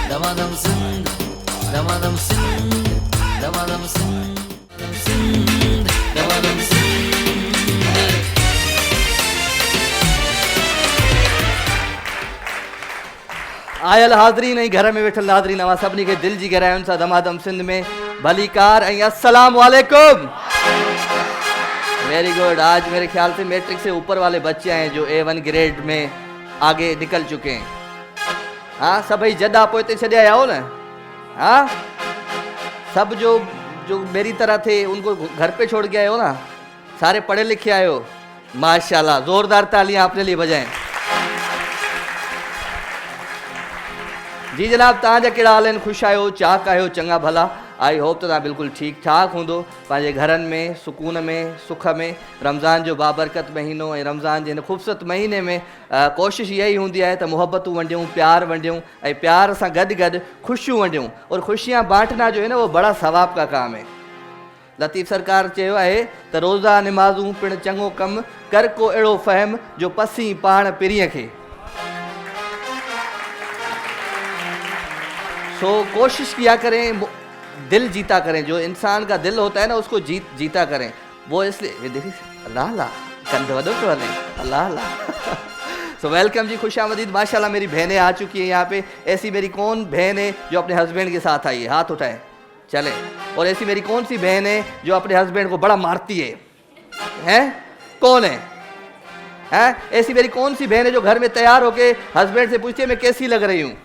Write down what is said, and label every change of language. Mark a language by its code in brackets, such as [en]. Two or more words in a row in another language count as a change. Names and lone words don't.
[sd] दमादम सिंध, दमादम सिंध, दमादम सिंध, सिंध, दमादम सिंध। आयल हाज़रीन ऐं घर में वेठल नाज़रीन, अवां सभिनी खे दिल जी गहराइयुनि सां दमादम सिंध में भलीकार ऐं [ar] السلام علیکم. [en] Very good. [ur] آج میرے خیال سے میٹرک سے اوپر والے بچے ہیں جو A1 گریڈ میں آگے نکل چکے ہیں. ہاں, [sd] सभई जदा पोइते छॾे आया हो न? [ur] ہاں، سب جو جو میری طرح تھے انکو گھر پہ چھوڑ کے آئے ہو نا، سارے پڑھے لکھے آئے ہو، ماشاءاللہ. زوردار تالیاں اپنے لیے بجائیں. جی جناب, [sd] तव्हांजा कहिड़ा हाल आहिनि? ख़ुशि आहियो, चाक आहियो, चङा भला? [en] I hope [sd] त तव्हां बिल्कुलु ठीकु ठाक हूंदो, पंहिंजे घरनि में सुकून में सुख में। रमज़ान जो बाबरकत महीनो ऐं रमज़ान जे हिन ख़ूबसूरत महीने में कोशिशि इहा ई हूंदी आहे त मुहबतूं वंडियूं, प्यार वंडियूं ऐं प्यार सां गॾु गॾु ख़ुशियूं वंडियूं। [ur] اور خوشیاں بانٹنا جو ہے نہ، وہ بڑا ثواب کا کام ہے. [sd] लतीफ़ सरकार चयो आहे त रोज़ा निमाज़ूं पिणु चङो कमु, कर को अहिड़ो फ़हम जो पसी पाण पिरीअ खे। [ur] سو کوشش کیا کریں، دل جیتا کریں. جو انسان کا دل ہوتا ہے نا، اسکو جیتا کریں. وہ اسلیے دیکھیے, [sd] अल्लाह अल्लाह कंध वधो पियो हले, अल्लाह अल्लाह। [ur] سو ویلکم جی، خوش آمدید. ماشاءاللہ میری بہنیں آ چکی ہیں یہاں پے۔ ایسی میری کون بہن ہے جو اپنے ہسبینڈ کے ساتھ آئی ہے? ہاتھ اٹھائے، چلے. اور ایسی میری کون سی بہن ہے جو اپنے ہسبینڈ کو بڑا مارتی ہے? ہیں؟ کون ہے؟ ہیں? ایسی میری کون سی بہن ہے جو گھر میں تیار ہوکے ہسبینڈ سے پوچھتی ہے میں کیسی لگ رہی ہوں?